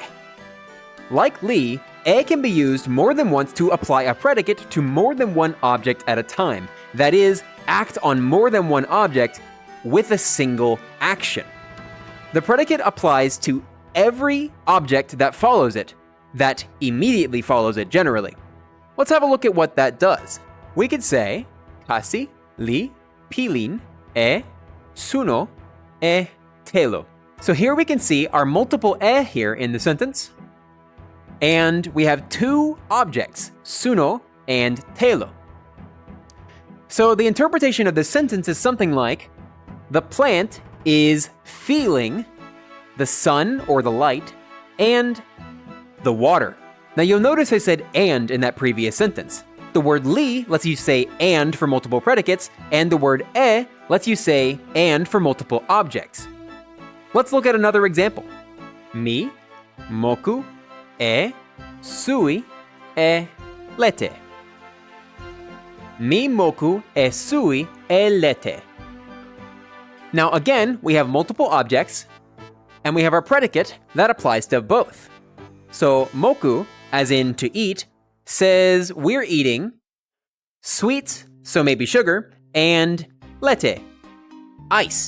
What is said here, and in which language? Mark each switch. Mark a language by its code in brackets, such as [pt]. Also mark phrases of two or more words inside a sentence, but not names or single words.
[en] Like li, e can be used more than once to apply a predicate to more than one object at a time. That is, act on more than one object with a single action. The predicate applies to every object that follows it, that immediately follows it generally. Let's have a look at what that does. We could say, [tok] kasi, li, pilin, e, suno, e, telo. [en] So here we can see our multiple e here in the sentence. And we have two objects, suno and telo. So the interpretation of this sentence is something like, the plant is feeling the sun or the light and the water. Now you'll notice I said and in that previous sentence. The word li lets you say and for multiple predicates, and the word e lets you say and for multiple objects. Let's look at another example. [tok] Mi, moku, e, sui, e, lete. Mi moku e sui e lete. [en] Now again, we have multiple objects, and we have our predicate that applies to both. So moku, as in to eat, says we're eating sweets, so maybe sugar, and lete, ice.